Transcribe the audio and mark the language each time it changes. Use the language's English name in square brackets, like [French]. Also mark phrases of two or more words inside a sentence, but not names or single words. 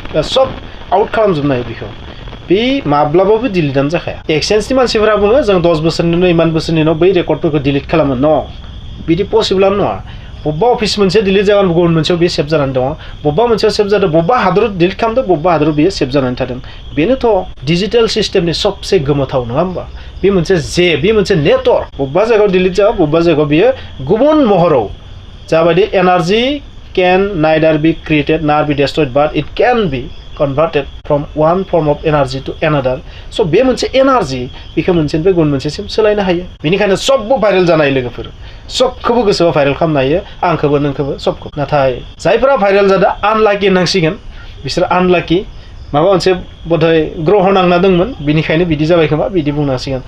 [Bodo] आउट खालामजोबनो हायो बेखौ बे माब्लाबाबो डिलिटआनो जाखाया एक्सचेन्जनि मानसिफोरा बुङो जों 10 बोसोरनि उनाव इमान बोसोरनि उनाव बै रेकर्डफोरखौ डिलिट खालामो न' बिदि पसिबोलानो नङा बबेबा अफिस मोनसे डिलिट जागोन गुबुन मोनसेयाव बेयो सेभ जानानै दङ बबेबा मोनसेयाव सेभ जादों बबेबा हादराव डिलिट खालामदों बबेबा हादराव बेयो सेभ जानानै थादों बेनोथ' [English] digital systemनि [Bodo] सबसे गोमोथाव नङा होमबा बे मोनसे नेटवर्क बबेबा जायगायाव डिलिट जाबा बबेबा जायगायाव बियो गुबुन महराव जाबायदि एनार्जि [English] can neither be created nor be destroyed but it can be converted from one form of energy to another so [Bodo] बे मोनसे एनार्जि बेखौ मोनसेनिफ्राय गुबुन मोनसेसिम सोलायनो हायो बेनिखायनो सबबो भाइरेल जानाय लोगोफोर सबखौबो गोसोआव भाइरेल खालामनो हायो आंखौबो नोंखौबो सबखौ नाथाय जायफोरा भाइरेल जादों आनलाकि होननांसिगोन बिसोर आनलाकि माबा मोनसे बोधय ग्रह नांना दंमोन बिनिखायनो बिदि जाबाय खोमा बिदि बुंनांसिगोन